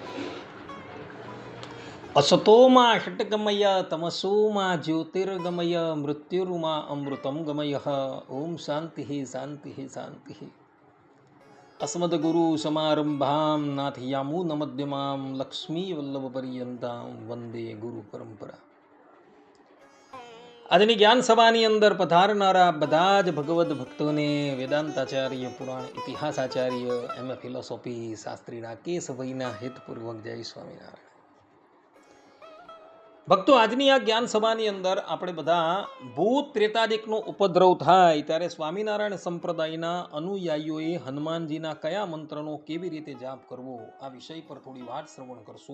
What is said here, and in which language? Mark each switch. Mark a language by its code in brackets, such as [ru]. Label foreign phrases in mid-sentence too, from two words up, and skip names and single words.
[sa] असतो मा षट्गमय तमसो मा ज्योतिर्गमय मृत्युर्मा अमृतं गमयः। ओम शान्तिः शान्तिः शान्तिः। अस्मद्गुरु समारंभां नाथयामुनमध्यमां लक्ष्मीवल्लभपर्यन्तां वंदे गुरु परंपरा। [gu] આજની જ્ઞાન સભાની અંદર પધારનારા બધા જ ભગવદ ભક્તોને વેદાંતાચાર્ય, પુરાણ ઇતિહાસાચાર્ય, એમ.એ. ફિલોસોફી શાસ્ત્રીના કેશભાઈના હેતપૂર્વક જય સ્વામિનારાયણ. ભક્તો, આજની આ જ્ઞાન સભાની અંદર આપણે બધા ભૂત ત્રેતાદિકનો ઉપદ્રવ થાય ત્યારે સ્વામિનારાયણ સંપ્રદાયના અનુયાયીઓએ હનુમાનજીના કયા મંત્રનો કેવી રીતે જાપ કરવો આ વિષય પર થોડી વાત શ્રવણ કરશું.